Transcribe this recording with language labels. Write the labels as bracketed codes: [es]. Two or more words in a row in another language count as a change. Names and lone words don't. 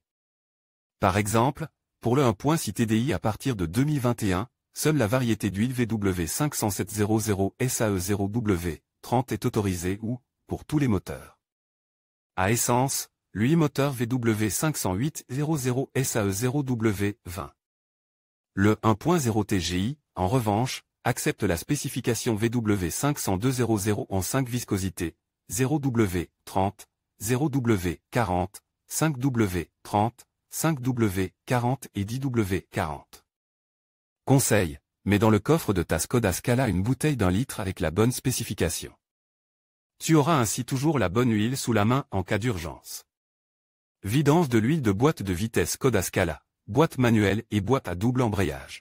[fr] Par exemple, pour le 1.6 TDI à partir de 2021, seule la variété d'huile VW50700 SAE0W30 est autorisée ou, pour tous les moteurs à essence, l'huile moteur VW50800 SAE0W20. Le 1.0 TGI, en revanche, accepte la spécification VW50200 en 5 viscosités, 0W30, 0W40, 5W30, 5W40 et 10W40. Conseil, mets dans le coffre de ta Skoda Scala une bouteille d'1 litre avec la bonne spécification. Tu auras ainsi toujours la bonne huile sous la main en cas d'urgence. Vidange de l'huile de boîte de vitesse Skoda Scala, boîte manuelle et boîte à double embrayage.